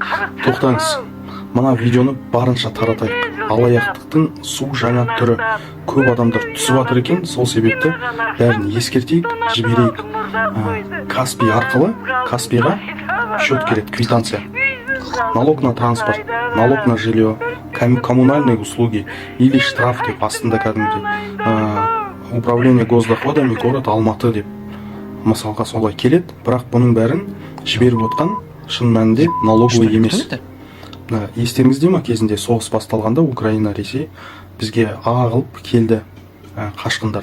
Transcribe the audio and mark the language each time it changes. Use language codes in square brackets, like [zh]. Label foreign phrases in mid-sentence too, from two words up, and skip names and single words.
[kk] тоқтаңыз. Мына видеоны барынша таратайық. Алаяқтықтың су жаңа түрі. Көп адамдар түсіп жатыр екен, сол себепті бәрін ескертейік, жіберейік. Каспий арқылы, Каспийға счет келеді, квитанция. [ru] Налог на транспорт, налог на жилье, коммунальные услуги или штраф [kk] деп астында кәдімгідей [ru] управление госдоходами город Алматы [kk] деп мысалға солай келеді, бірақ бұның бәрін жіберіп отқан шын мәнінде налоговый емес. Естеріңізде ма, кезінде соғыс басталғанда Украина, Ресей бізге ағылып келді қашқындар.